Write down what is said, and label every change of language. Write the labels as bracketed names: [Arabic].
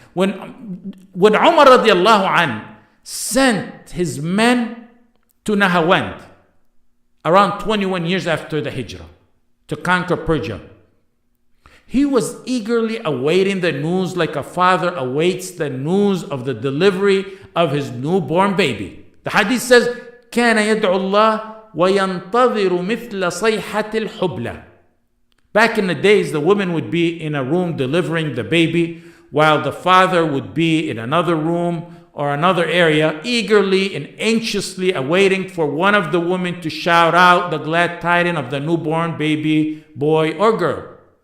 [English] When Umar radiallahu anh sent his men to Nahawand around 21 years after the Hijrah to conquer Persia, he was eagerly awaiting the news like a father awaits the news of the delivery of his newborn baby. The hadith says, [Arabic] كان يدعو الله وينتظر مثل صيحة الحبلى. [English] Back in the days, the woman would be in a room delivering the baby, while the father would be in another room or another area, eagerly and anxiously awaiting for one of the women to shout out the glad tidings of the newborn baby, boy or girl.